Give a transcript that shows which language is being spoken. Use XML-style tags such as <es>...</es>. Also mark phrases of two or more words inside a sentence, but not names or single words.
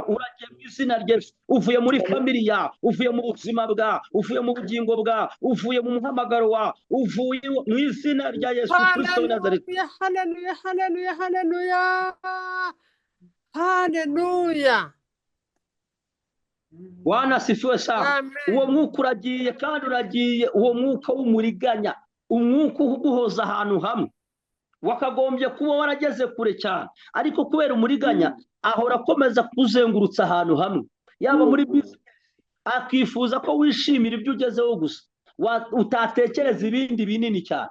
<rw>Uragiye mu izina rye, uvuye muri famili yawe, uvuye mu buzima bwawe, uvuye mu bugingo bwawe, uvuye mu muhamagaro wawe, uvuye mu izina rya Yesu Kristo w'i Nazareti. Haleluya, haleluya, haleluya. Haleluya.</rw> <sw>Bwana asifiwe sana.</sw> <rw>Amen. Uwo mwuka uragiye, kandi uragiye, uwo mwuka w'umuriganya, umwuka uguhoza ahantu hamwe. Wakagombye kuba warageze kure cyane, ariko kubera umuriganya ahora akomeza kuzengurutsa ahantu hamwe, yaba muri business, akifuza ko wishimira ibyo ugezeho gusa, utatekereza ibindi binini cyane.</rw>